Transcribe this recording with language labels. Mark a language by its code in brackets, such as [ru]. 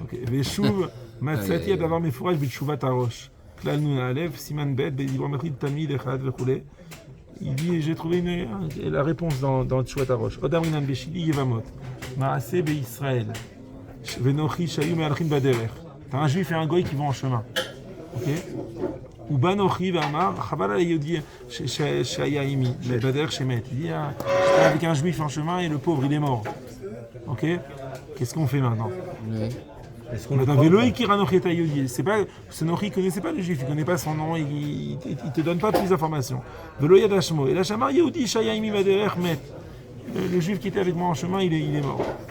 [he] ושוב מצאתי הדבר מפורש בתשובת הראש. כלל נ"א, סימן ב' בדיבור מתחיל תלמיד אחד וכולי. [fr] Il dit, j'ai trouvé la réponse dans תשובת הראש. [he] עוד אמרינן בשילי יבמות. מעשה בישראל. ונוחי שהיו מהלכים בדרך. [fr] T'as un juif et un goy qui vont en chemin. Ok? [he] ובא נוחי ואמר, חבל על היהודי שהיה עימי, בדרך שמת. [fr] Il dit, j'étais avec un juif en chemin et le pauvre il est mort. Ok? Qu'est-ce qu'on fait maintenant? C'est pas, ce Nochi ne connaissait pas le juif, il ne connaît pas son nom, il ne te donne pas plus d'informations. Et [he] la Shamar Yehudi Shayaimi Vaderer Met. [fr] Le juif qui était avec moi en chemin, il est mort.